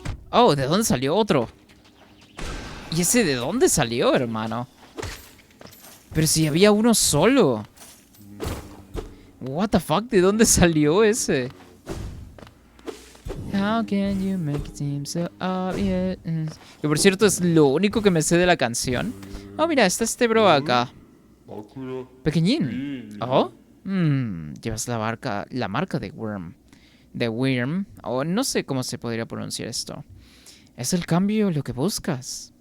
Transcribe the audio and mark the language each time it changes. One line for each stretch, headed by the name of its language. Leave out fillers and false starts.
Spanish: Oh, ¿de dónde salió otro? ¿Y ese de dónde salió, hermano? Pero si había uno solo.
English: What the fuck,
Spanish: ¿de dónde salió ese?
English: How can you make it seem so obvious?
Spanish: Que por cierto es lo único que me sé de la canción. Oh, mira, está este bro acá. Pequeñín. Oh. Llevas la marca de Worm. De Wyrm. O no sé cómo se podría pronunciar esto. ¿Es el cambio lo que buscas?